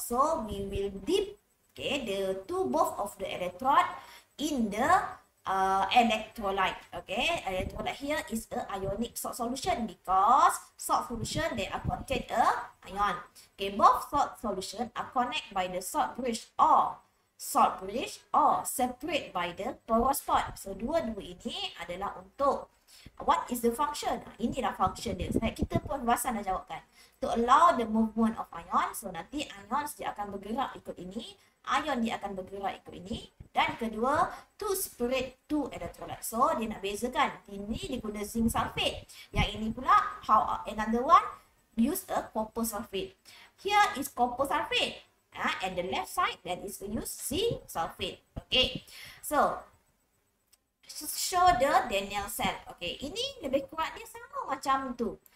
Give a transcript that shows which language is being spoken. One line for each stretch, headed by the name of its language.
English: So we will dip, okay, both of the electrode in the electrolyte. Okay, electrolyte here is a ionic salt solution because salt solution they are contain a ion. Okay, both salt solution are connected by the salt bridge or separate by the perospot.
Malay: So dua-dua ini adalah untuk
English: what is the function?
Malay: Inilah function dia. Kita pun Basan dah jawabkan.
English: To allow the movement of ion.
Malay: So nanti ions dia akan bergerak ikut ini, ion dia akan bergerak ikut ini, dan kedua
English: to separate two electrolyte.
Malay: So dia nak bezakan. Ini diguna zinc sulfate. Yang ini pula
English: another one use a copper sulfate. Here is copper sulfate. And the left side that is to use zinc sulfate. Okay, so show the Daniell cell.
Malay: Okay, ini lebih kurang dia sama macam tu.